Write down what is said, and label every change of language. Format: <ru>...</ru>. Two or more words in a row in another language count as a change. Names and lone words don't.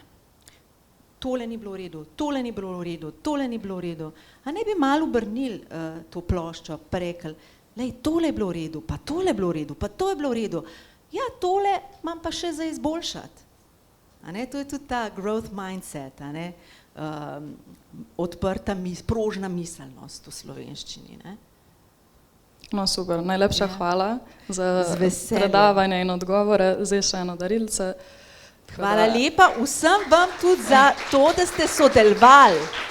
<sl>Tole ni bilo v redu, tole ni bilo v redu, tole ni bilo v redu. A ne bi malo obrnili to ploščo, pa rekli, lej, tole je bilo v redu, pa tole je bilo v redu, pa to je bilo v redu. Ja, tole imam pa še za izboljšati. A ne, to je tudi ta</sl> <en>growth mindset,</en> <sl>a ne, odprta, prožna miselnost v slovenščini, ne. No, super, najlepša hvala za predavanje in odgovore. Zdaj še eno darilce. Hvala lepa vsem vam tudi za to, da ste sodelovali.</sl>